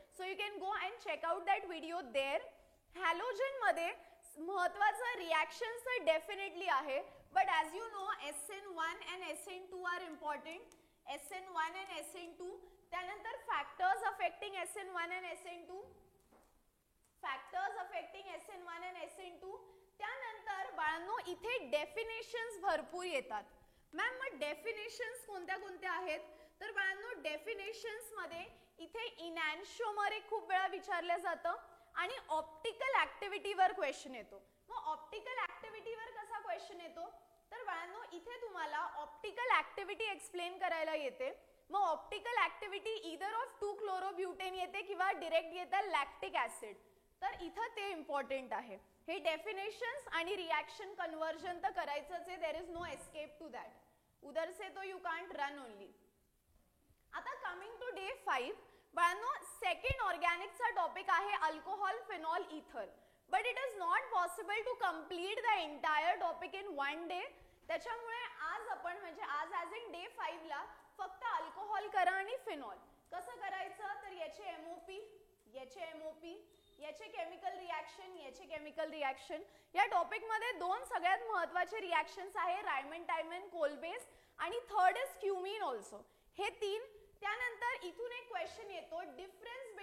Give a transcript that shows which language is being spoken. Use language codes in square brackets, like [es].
[en] So you can go and check out that video there. [mr] Halogen मध्ये महत्वाचं reactions तर definitely आहे, [en] But as you know SN1 and SN2 are important. SN1 and SN2. [mr] त्यानंतर [en] Factors affecting SN1 and SN2. Factors affecting SN1 and SN2. [mr] त्यानंतर बाळांनो इथे definitions भरपूर येतात. मॅम मग डेफिनेशन्स कोणत्या कोणत्या आहेत, तर बाळांनो डेफिनेशन्स मध्ये इथे इनॅन्शिओमर खूप वेळा विचारलं जातं आणि ऑप्टिकल ऍक्टिव्हिटीवर क्वेश्चन येतो. मग ऑप्टिकल ऍक्टिव्हिटीवर कसा क्वेश्चन येतो, तर बाळांनो इथे तुम्हाला ऑप्टिकल ऍक्टिव्हिटी एक्सप्लेन करायला येते. मग optical activity [en] either of [mr] 2-chlorobutane येते किंवा डायरेक्ट येतं लॅक्टिक ऍसिड. तर इथं ते इम्पॉर्टंट आहे. हे डेफिनेशन्स आणि रिॲक्शन कन्वर्जन तर करायचंच आहे. [en] There is no escape to that. [hi] उधर से तो [en] You can't run only. [mr] आता [en] Coming to day 5. [mr] बाळांनो सेकंड ऑर्गॅनिकचा टॉपिक आहे अल्कोहॉल, फिनॉल, इथर. [en] But it is not possible to complete the entire topic in 1 day. [mr] त्याच्यामुळे आज आपण म्हणजे आज [en] as in day 5 [mr] ला फक्त अल्कोहॉल करा आणि फिनॉल. कसं करायचं, तर याचे एमओपी, याचे एमओपी, याचे केमिकल रिॲक्शन, याचे केमिकल रिॲक्शन. या टॉपिक मध्ये 2 सगळ्यात महत्त्वाचे रिॲक्शन्स आहे, रायमंड टायमन कोलबेस आणि [en] Third is cumene also. [mr] हे 3. त्यानंतर इथून एक क्वेश्चन येतो, डिफरन्स